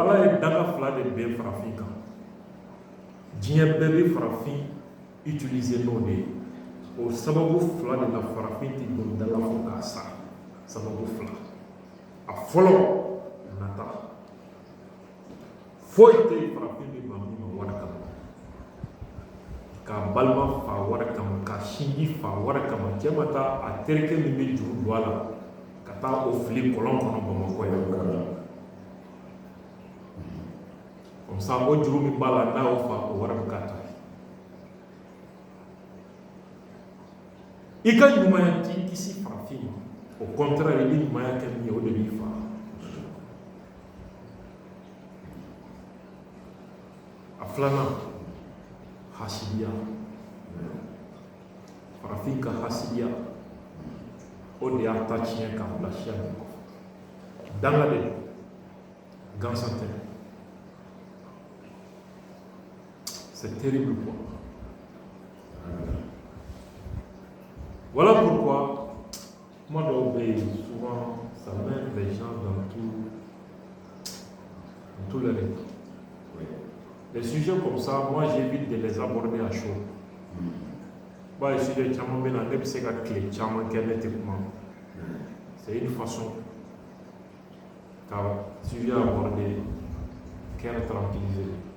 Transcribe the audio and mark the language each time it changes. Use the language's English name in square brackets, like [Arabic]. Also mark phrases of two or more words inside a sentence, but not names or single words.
[Bambara] ala ye daga fila de bɛn farafin kan diɲɛ bɛɛ bɛ farafin utiliser n'o de ye o sababu fila de la farafin tɛ don daga fo k'a sa sababu fila a fɔlɔ nata foyi tɛ farafin bɛ maa min ma wari kama k'a balima fa wari kama k'a sinji fa wari kama cɛ ma taa a terikɛ min bɛ juru don a la ka taa o fili kɔlɔn kɔnɔ Bamakɔ yan [French] comme ça [Bambara] o juru min b'a la n'a y'o fa o wari bɛ k'a ta ye i ka ɲumanya t'i kisi farafin ma [French] au contraire [Bambara] i bɛ ɲumanya kɛ min ye o de b'i fa. Filanan hasidiya farafin ka hasidiya o de y'a ta tiɲɛ k'a bila siya min kɔfɛ danga de gansan tɛ [French] c'est terrible quoi voilà pourquoi [Bambara] kuma dɔw bɛ yen [French] souvent ça met les gens dans tous les rythmes. Les sujets comme ça, moi j'évite de les aborder à chaud. Les sujets c'est une façon car sujet abordé, qu'elle tranquillisé.